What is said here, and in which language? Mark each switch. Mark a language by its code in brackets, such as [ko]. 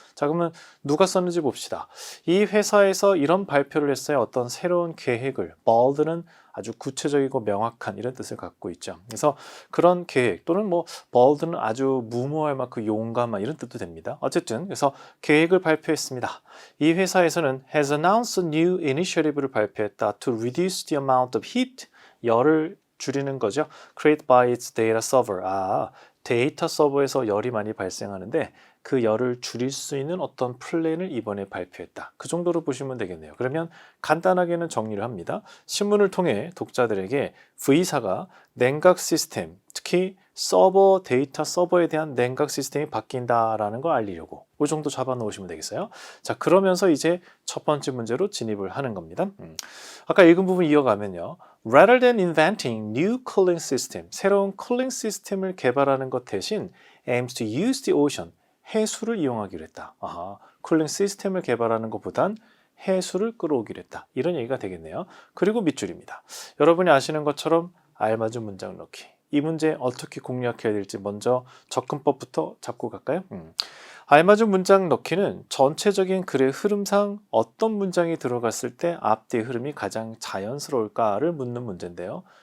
[ko] 자, 그러면 누가 썼는지 봅시다. 이 회사에서 이런 발표를 했어요. 어떤 새로운 계획을. bold는 아주 구체적이고 명확한 이런 뜻을 갖고 있죠. 그래서 그런 계획 또는 bold는 아주 무모할 만큼 용감한 이런 뜻도 됩니다. 어쨌든 그래서 계획을 발표했습니다. 이 회사에서는 [en] has announced a new initiative [ko] 를 발표했다. [en] to reduce the amount of heat, [ko] 열을 줄이는 거죠. [en] created by its data server. [ko] 데이터 서버에서 열이 많이 발생하는데 그 열을 줄일 수 있는 어떤 플랜을 이번에 발표했다. 그 정도로 보시면 되겠네요. 그러면 간단하게는 정리를 합니다. 신문을 통해 독자들에게 V사가 냉각 시스템, 특히 서버, 데이터 서버에 대한 냉각 시스템이 바뀐다라는 걸 알리려고 이 정도 잡아 놓으시면 되겠어요. 자, 그러면서 이제 첫 번째 문제로 진입을 하는 겁니다. 아까 읽은 부분 이어가면요. [en] Rather than inventing new cooling system, [ko] 새로운 쿨링 시스템을 개발하는 것 대신 [en] aims to use the ocean, [ko] 해수를 이용하기로 했다. 쿨링 시스템을 개발하는 것보단 해수를 끌어오기로 했다. 이런 얘기가 되겠네요. 그리고 밑줄입니다. 여러분이 아시는 것처럼 알맞은 문장 넣기. 이 문제 어떻게 공략해야 될지 먼저 접근법부터 잡고 갈까요? 알맞은 문장 넣기는 전체적인 글의 흐름상 어떤 문장이 들어갔을 때 앞뒤의 흐름이 가장 자연스러울까를 묻는 문제인데요.